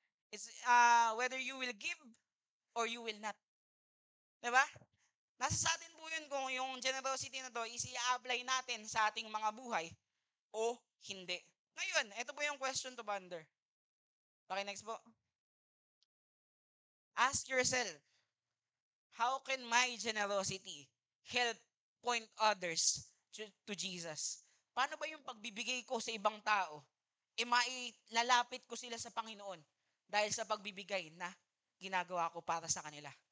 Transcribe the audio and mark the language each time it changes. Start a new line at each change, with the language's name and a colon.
English: It's whether you will give or you will not.
Filipino: Diba? Nasa sa atin po yun kung yung generosity na to is i-apply natin sa ating mga buhay o hindi. Ngayon, ito po yung
English: question to ponder.
Filipino: Okay, next po.
English: Ask yourself, how can my generosity help point others to Jesus?
Filipino: Paano ba yung pagbibigay ko sa ibang tao, mailalapit ko sila sa Panginoon dahil sa pagbibigay na ginagawa ko para sa kanila?